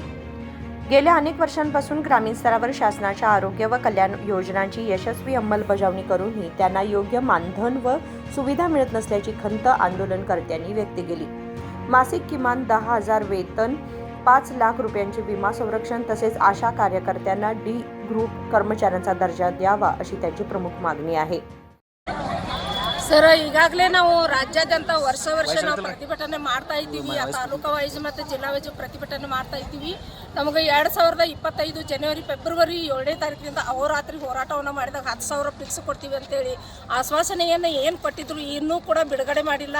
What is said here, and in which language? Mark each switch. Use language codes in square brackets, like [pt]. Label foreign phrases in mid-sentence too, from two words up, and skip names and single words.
[mr] गेल्या अनेक वर्षांपासून ग्रामीण स्तरावर शासनाच्या आरोग्य व कल्याण योजनांची यशस्वी अंमलबजावणी करूनही त्यांना योग्य मानधन व सुविधा मिळत नसल्याची खंत आंदोलनकर्त्यांनी व्यक्त केली। मासिक किमान 10,000 वेतन, 5 लाख रुपयांचे विमा संरक्षण तसेच आशा कार्यकर्त्यांना डी ग्रुप कर्मचाऱ्यांचा दर्जा द्यावा अशी त्यांची प्रमुख मागणी आहे। [kn] ಸರ್, ಈಗಾಗಲೇ ನಾವು ರಾಜ್ಯಾದ್ಯಂತ ವರ್ಷ ನಾವು ಪ್ರತಿಭಟನೆ ಮಾಡ್ತಾ ಇದ್ದೀವಿ। ತಾಲೂಕು ವೈಸ್ ಮತ್ತು ಜಿಲ್ಲಾ ವೈಸ್ ಪ್ರತಿಭಟನೆ ಮಾಡ್ತಾ ಇದ್ದೀವಿ। ನಮಗೆ 2025 ಜನವರಿ ಫೆಬ್ರವರಿ 7ನೇ ತಾರೀಕಿನಿಂದ ಅಹೋರಾತ್ರಿ ಹೋರಾಟವನ್ನು ಮಾಡಿದಾಗ 10,000 ಫಿಕ್ಸ್ ಕೊಡ್ತೀವಿ ಅಂತೇಳಿ ಆಶ್ವಾಸನೆಯನ್ನು ಏನು ಕೊಟ್ಟಿದ್ರು ಇನ್ನೂ ಕೂಡ ಬಿಡುಗಡೆ ಮಾಡಿಲ್ಲ।